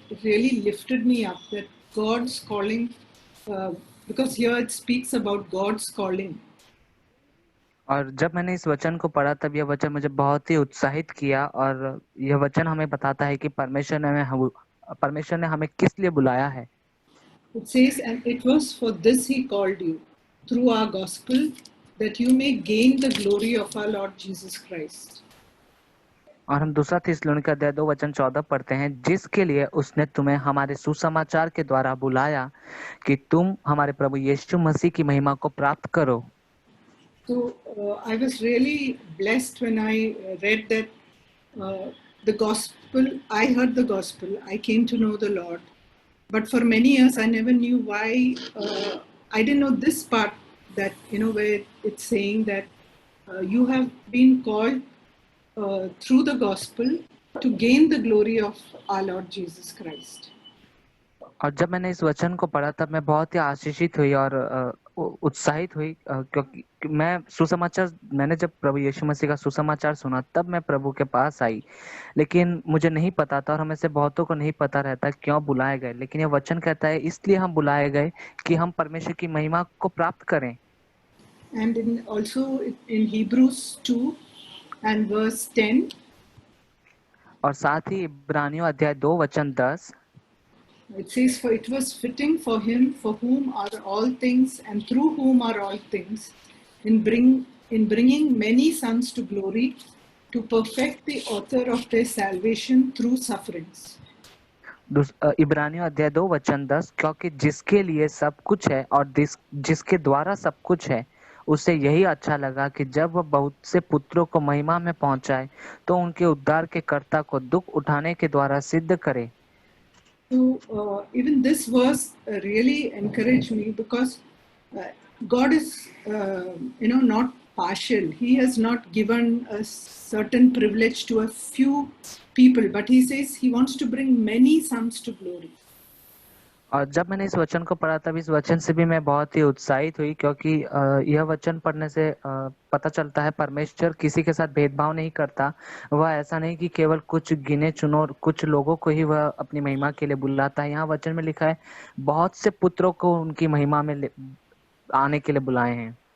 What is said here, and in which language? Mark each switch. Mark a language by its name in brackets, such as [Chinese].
[English] It really lifted me up that God's calling, because here it speaks about God's calling. [Hindi] और जब मैंने इस वचन को पढ़ा तब यह वचन मुझे बहुत ही उत्साहित किया, और यह वचन हमें बताता है कि परमेश्वर ने हमें किस लिए बुलाया है। [English] It says, and it was for this he called you, through our gospel, that you may gain the glory of our Lord Jesus Christ. [Hindi] और हम दूसरा थिस्सलुनीके अध्याय 2 वचन 14 पढ़ते हैं, जिसके लिए उसने तुम्हें हमारे सुसमाचार के द्वारा बुलाया कि तुम हमारे प्रभु यीशु मसीह की महिमा को प्राप्त करो। [English] So I was really blessed when I read that the gospel. I heard the gospel. I came to know the Lord, but for many years I never knew why. I didn't know this part, that where it's saying that you have been called through the gospel to gain the glory of our Lord Jesus Christ. [Hindi] और जब मैंने इस वचन को पढ़ा तब मैं बहुत ही आशीषित हुई और उत्साहित हुई, क्योंकि मैंने जब प्रभु यीशु मसीह का सुसमाचार सुना तब मैं प्रभु के पास आई, लेकिन मुझे नहीं पता था और हमें से बहुतों को नहीं पता रहता क्यों बुलाए गए। लेकिन यह वचन कहता है इसलिए हम बुलाए गए कि हम परमेश्वर की महिमा को प्राप्त करें। [English] And also in Hebrews 2 and verse 10. [Hindi] और साथ ही इब्रानियों अध्याय 2 वचन 10, [English] It says, for it was fitting for him, for whom are all things and through whom are all things, in bringing many sons to glory, to perfect the author of their salvation through sufferings. [Hindi] इब्रानियों अध्याय 2 वचन 10, क्योंकि जिसके लिए सब कुछ है और जिसके द्वारा सब कुछ है, उसे यही अच्छा लगा कि जब वह बहुत से पुत्रों को महिमा में पहुंचाए तो उनके उद्धार के कर्ता को दुख उठाने के द्वारा सिद्ध करे। [English] So even this verse really encouraged me, because God is not partial. He has not given a certain privilege to a few people, but he says he wants to bring many sons to glory. [Hindi] और जब मैंने इस वचन को पढ़ा तब इस वचन से भी मैं बहुत ही उत्साहित हुई, क्योंकि यह वचन पढ़ने से पता चलता है परमेश्वर किसी के साथ भेदभाव नहीं करता। वह ऐसा नहीं कि केवल कुछ गिने चुनो कुछ लोगों को ही वह अपनी महिमा के लिए बुलाता है। यहाँ वचन में लिखा है बहुत से पुत्रों को उनकी महिमा में आने के लिए बुलाए हैं।